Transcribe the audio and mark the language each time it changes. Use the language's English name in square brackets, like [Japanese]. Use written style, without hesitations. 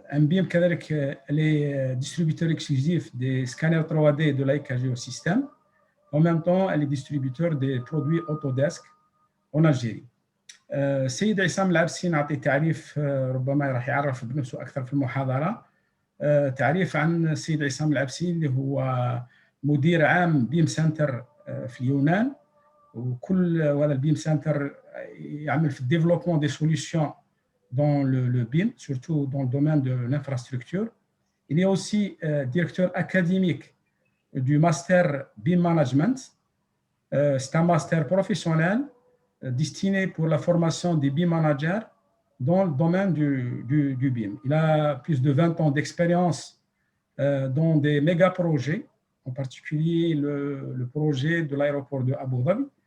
[French] BIM كذلك elle est distributeur exclusif des scanners 3D de Leica Geosystem. En même temps, elle est distributeur des produits Autodesk en Algérie. [Arabic] السيد عصام العبسي نعطي تعريف، ربما راح يعرف بنفسه أكثر في المحاضرة. تعريف عن السيد عصام العبسي اللي هو مدير عام بيم سنتر في اليونان، وكل هذا البيم سنتر يعمل في [French] الديفلوبمون دي سوليوشن dans le BIM, surtout dans le domaine de l'infrastructure. Il est aussi directeur académique du master BIM Management. C'est un master professionnel destiné pour la formation des BIM managers dans le domaine du BIM. Il a plus de 20 ans d'expérience dans des méga projets, en particulier le projet de l'aéroport de Abu Dhabi.